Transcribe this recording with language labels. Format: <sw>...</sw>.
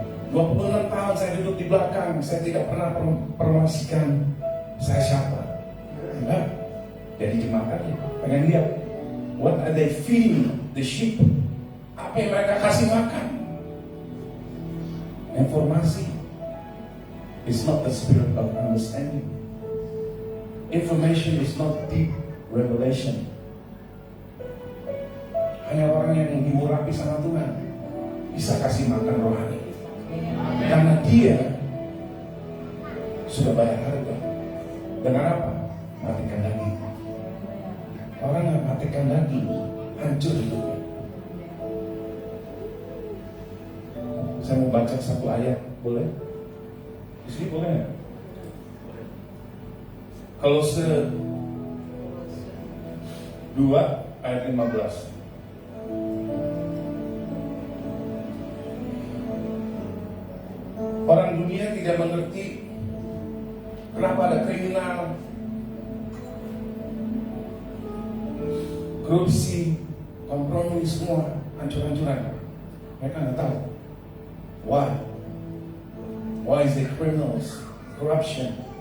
<id>Dua 26 tahun saya duduk di belakang, saya tidak pernah promosikan saya siapa. Enggak. Jadi jemaat aja, pengen lihat</id> <en>what are they feeding the sheep.</en> <id>Apa yang mereka kasih makan?</id> <en>Informasi is not the spirit of understanding. Information is not deep revelation.</en> <id>Hanya orang yang dimurapi sama Tuhan bisa kasih makan rohani. Karena dia sudah bayar harga. Dengan apa? Matikan daging. Orang yang matikan daging hancur hidupnya. Saya mau baca satu ayat, boleh? Di sini boleh ya? Kolose 2 ayat 15. Orang dunia tidak mengerti kenapa ada kriminal, korupsi, kompromi, semua hancur-hancuran. Mereka nggak tahu.</id> <en>Why? Why is the criminals, corruption,</en>